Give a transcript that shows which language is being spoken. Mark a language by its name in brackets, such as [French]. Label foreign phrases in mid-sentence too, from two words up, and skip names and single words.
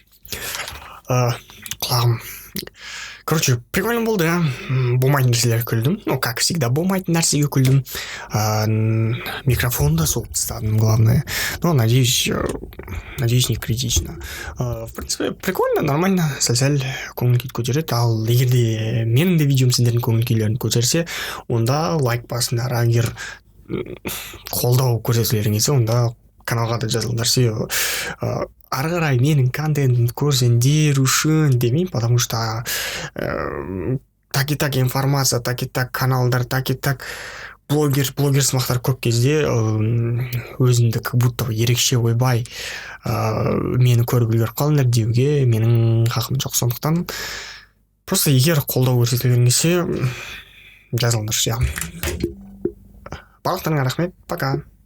[Kazakh] Құлағым. [Russian] Короче, прикольно [Kazakh] болды, ja. Болмайтын нәрселерге күлдім. [Russian] Ну, как всегда, [Kazakh] болмайтын нәрсеге күлдім. Микрофон да соғып тастадым, главное. [Russian] Но, надеюсь, не критично. В принципе, прикольно, нормально. [Kazakh] Сәл-сәл көңіл күйді көтереді. Ал егер де менің де видеом сендердің көңіл күйлерін көтерсе, онда лайк басыңдар. Егер қолдау көрсетулерің келсе, онда каналға да жазылыңдар. Ары қарай менің контентімді көрсеңдер үшін демеймін, [Russian] потому что так и так информация, так и так [Kazakh] каналдар, [Russian] так и так [Kazakh] блогер сымақтар көп кезде өзімді [Russian] как будто [Kazakh] ерекше ойбай мені көріп үлгеріп қалыңдар деуге менің хақым жоқ. Сондықтан просто егер қолдау көрсетулерің келсе жазылыңдар. Барлықтарыңа рахмет, пока.